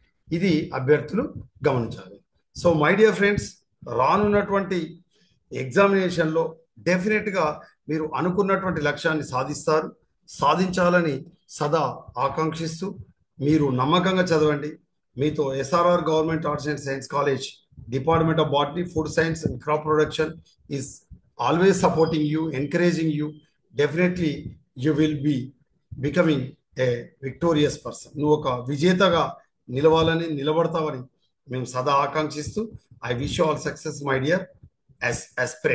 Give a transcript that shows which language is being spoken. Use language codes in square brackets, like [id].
[te] ఇది అభ్యర్థులు గమనించాలి. [en] so my dear friends, [te] రానున్నటువంటి ఎగ్జామినేషన్లో డెఫినెట్గా మీరు అనుకున్నటువంటి లక్ష్యాన్ని సాధించాలని సదా ఆకాంక్షిస్తూ మీరు నమ్మకంగా చదవండి. మీతో [en] SRR government arts and science college, department of botany, food science and crop production is always supporting you, encouraging you. Definitely you will be becoming a victorious person. [te] నువ్వు ఒక విజేతగా నిలబడతావని మేము సదా ఆకాంక్షిస్తూ, [en] I wish you all success my dear aspirant.